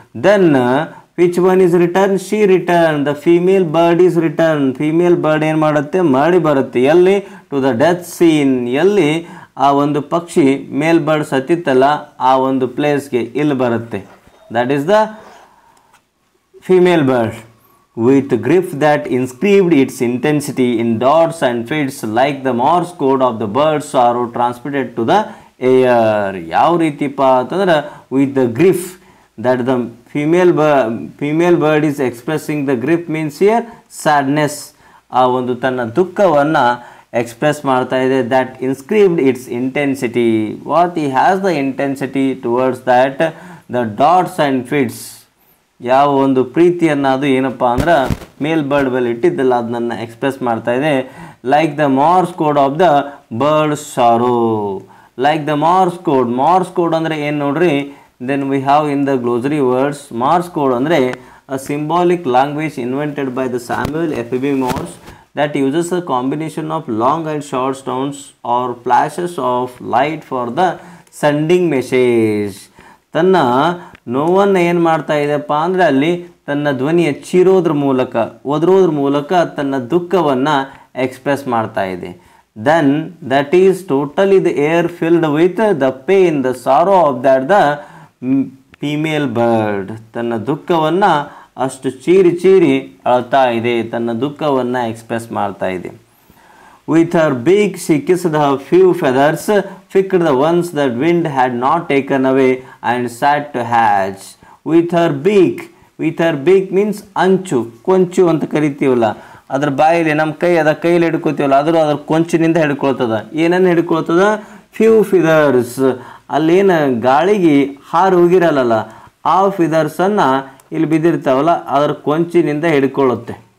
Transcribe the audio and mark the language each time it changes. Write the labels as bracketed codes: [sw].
[en] Then which one is return? She return. The female bird is return. [kn] Female bird ಏನು ಮಾಡುತ್ತೆ, ಮರಳಿ ಬರುತ್ತೆ. ಎಲ್ಲಿ? [en] To the death scene. [kn] ಎಲ್ಲಿ ಆ ಒಂದು ಪಕ್ಷಿ ಮೇಲ್ಬರ್ಡ್ ಸತ್ತಿತ್ತಲ್ಲ ಆ ಒಂದು ಪ್ಲೇಸ್ಗೆ ಇಲ್ಲಿ ಬರುತ್ತೆ. [en] That is the female bird. With grief that inscribed its intensity in dots and fits like the Morse code of the bird's sorrow transmitted to the air. [kn] ಯಾವ ರೀತಿಪ್ಪ ಅಂತಂದ್ರೆ, [en] with the grief that the female bird is expressing. The grief means here sadness. [kn] ಆ ಒಂದು ತನ್ನ ದುಃಖವನ್ನು express ಮಾಡ್ತಾ ಇದೆ. [en] that inscribed its intensity. What he has the intensity towards that, the dots and fits. [kn] ಯಾವ ಒಂದು ಪ್ರೀತಿಯನ್ನು ಅದು ಏನಪ್ಪ ಅಂದ್ರೆ ಮೇಲ್ಬರ್ಡ್ ಮೇಲೆ ಇಟ್ಟಿದ್ದಲ್ಲ ಅದನ್ನು ಎಕ್ಸ್ಪ್ರೆಸ್ ಮಾಡ್ತಾ ಇದೆ. [en] Like the Morse code of the bird sorrow. Like the Morse code [kn] ಅಂದರೆ ಏನು ನೋಡ್ರಿ. [en] Then we have in the glossary words, Morse code ಅಂದರೆ a symbolic language invented by the Samuel F.B. Morse that uses a combination of long and short sounds or flashes of light for the sending message. [kn] ತನ್ನ ನೋವನ್ನು ಏನು ಮಾಡ್ತಾ ಇದೆಪ್ಪ ಅಂದರೆ, ಅಲ್ಲಿ ತನ್ನ ಧ್ವನಿಯ ಚೀರೋದ್ರ ಮೂಲಕ, ಒದರೋದ್ರ ಮೂಲಕ ತನ್ನ ದುಃಖವನ್ನು ಎಕ್ಸ್ಪ್ರೆಸ್ ಮಾಡ್ತಾ ಇದೆ. [en] Then that is totally the air filled with the pain, the sorrow of that the female bird. [kn] ತನ್ನ ದುಃಖವನ್ನು ಅಷ್ಟು ಚೀರಿ ಅಳ್ತಾ ಇದೆ, ತನ್ನ ದುಃಖವನ್ನು ಎಕ್ಸ್ಪ್ರೆಸ್ ಮಾಡ್ತಾ ಇದೆ. [en] With her beak she kissed her few feathers, picked the ones that wind had not taken away, and sat to hatch. With her beak means [kn] ಅಂಚು, ಕೊಂಚು ಅಂತ ಕರಿತೀವಲ್ಲ. ಅದ್ರ ಬಾಯಲ್ಲಿ ನಮ್ಮ ಕೈಯಲ್ಲಿ ಹಿಡ್ಕೊತೀವಲ್ಲ, ಅದ್ರ ಕೊಂಚಿನಿಂದ ಹಿಡ್ಕೊಳ್ತದ. ಏನನ್ನು ಹಿಡ್ಕೊಳ್ತದ? ಫ್ಯೂ ಫಿದರ್ಸ್. ಅಲ್ಲೇನು ಗಾಳಿಗೆ ಹಾರು ಹೋಗಿರಲ್ಲ ಆ ಫಿದರ್ಸನ್ನು ಇಲ್ಲಿ ಬಿದ್ದಿರ್ತಾವಲ್ಲ ಅದರ ಕೊಂಚಿನಿಂದ ಹಿಡ್ಕೊಳ್ಳುತ್ತೆ.